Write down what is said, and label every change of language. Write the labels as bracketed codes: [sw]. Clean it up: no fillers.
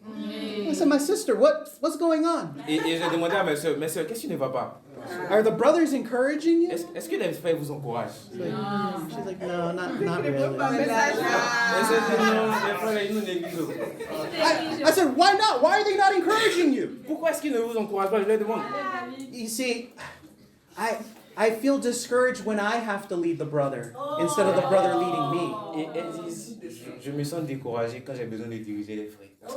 [en] I said, my sister, what's going on? [fr] Et j'ai demandé à mes sœurs, qu'est-ce qui ne va pas? [en] Are the brothers encouraging you? [fr] Est-ce que les frères vous encouragent? [en] She's like, no, not really. [fr] Elles se disent, non, les frères, ils nous négligent. [en] I said, why not? Why are they not encouraging you? [fr] Pourquoi est-ce qu'ils ne vous encouragent pas? Je leur demande. [en] You see, I feel discouraged when I have to lead the brother instead of the brother leading me. [fr] Et elles disent, je me sens découragé quand j'ai besoin de diriger les frères.